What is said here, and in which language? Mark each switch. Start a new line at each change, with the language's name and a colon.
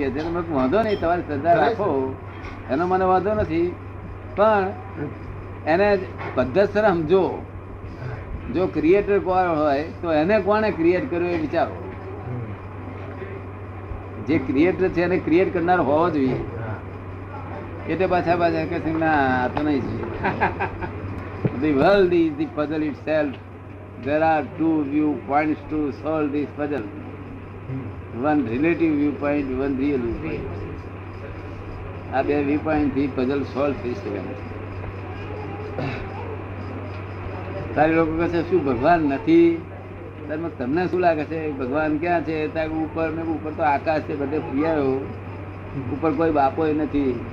Gujarati: કે વાંધો નહીં, તમારી શ્રદ્ધા રાખો, એનો મને વાંધો નથી, પણ એને પદ્ધતસર સમજો. જો ક્રિએટર કોણ હોય તો એને કોણે ક્રિએટ કર્યો એ વિચારો. જે ક્રિએટર છે એને ક્રિએટ કરનાર હોવો જોઈએ. એટલે પાછા કે ના આ તો નહીં છે.
English: The world is the puzzle itself. There are two viewpoints to solve this puzzle. One relative viewpoint, one real viewpoint.
Gujarati: આ બે viewpoint થી puzzle solve થઈ શકે. તારે લોકો કહે છે શું ભગવાન નથી? તમને શું લાગે છે ભગવાન ક્યાં છે? ઉપર ઉપર તો આકાશ છે, બધે ફિયાયો, ઉપર કોઈ બાપો નથી.